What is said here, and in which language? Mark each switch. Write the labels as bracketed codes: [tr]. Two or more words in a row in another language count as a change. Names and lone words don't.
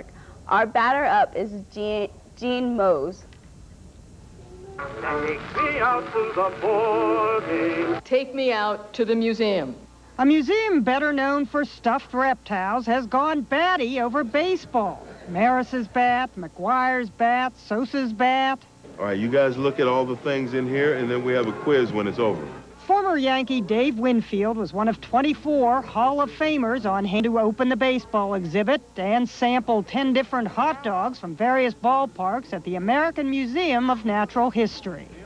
[en] Our batter-up is Gene Mose. Take me out to the boarding. Take me out to the museum. A museum better known for stuffed reptiles has gone batty over baseball. Maris's bat, McGuire's bat, Sosa's bat. All right, you guys look at all the things in here, and then we have a quiz when it's over. Former Yankee Dave Winfield was one of 24 Hall of Famers on hand to open the baseball exhibit and sample 10 different hot dogs from various ballparks at the American Museum of Natural History.